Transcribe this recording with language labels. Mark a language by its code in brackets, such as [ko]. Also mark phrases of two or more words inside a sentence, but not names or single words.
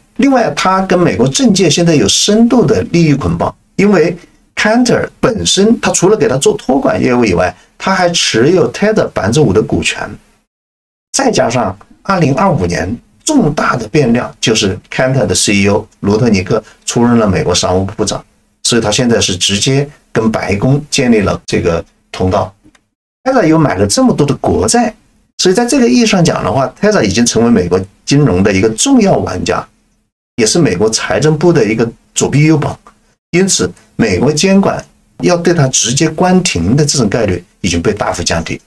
[zh] 另外，他跟美國政界現在有深度的利益捆綁，因為 Cantor 本身他除了給他做托管業務以外，他還持有 Tesla 5%的股權，再加上2025年。重大的變量就是 Cantor 的 CEO 羅特尼克出任了美國商務部長，所以他現在是直接跟白宮建立了這個通道。Tesla 又買了這麼多的國債，所以在這個意義上講的話 ，Tesla 已經成為美國金融的一個重要玩家，也是美國財政部的一個左臂右膀。因此，美國監管要對它直接關停的這種概率已經被大幅降低。